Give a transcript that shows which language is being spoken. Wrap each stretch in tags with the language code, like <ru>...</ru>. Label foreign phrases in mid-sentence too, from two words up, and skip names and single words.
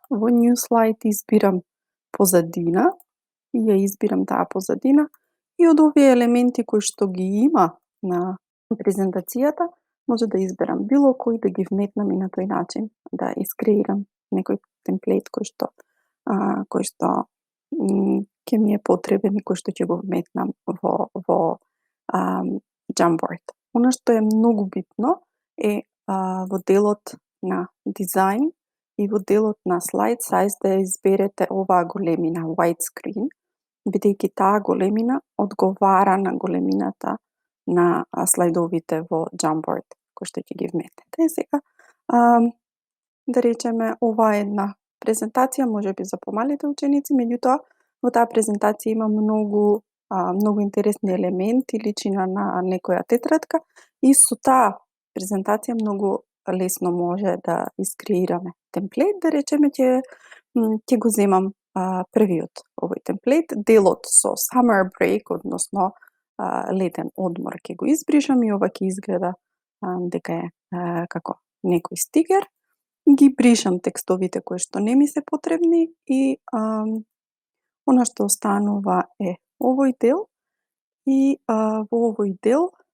<mk>Во</mk> <en>New Slide</en> <mk>избирам позадина и ја избирам таа позадина и од овие елементи кои што ги има на презентацијата може да изберам било кој да ги вметнам и на тој начин да искреирам некој темплејт кој што ќе ми е потребен и кој што ќе го вметнам во Jamboard. Она што е многу битно е во делот на дизајн и во делот на</mk> <en>slide size</en> <mk>да ја изберете оваа големина widescreen, бидејќи таа големина одговара на големината на слайдовите во Jamboard кои што ќе ги вметнете. Сега, да речеме, ова е една презентација, можеби за помалите ученици, меѓутоа во таа презентација има многу интересни елементи, личи на некоја тетрадка и со таа презентација многу лесно може да искреираме темплејт. Да речеме, ќе го земам првиот овој темплејт, делот со</mk> <en>summer break,</en> <mk>односно летен одмор ќе го избришам и ова ќе изгледа дека е како некој стикер. Ги бришам текстовите кои што не ми се потребни и она што останува е овој дел и во овој дел</mk>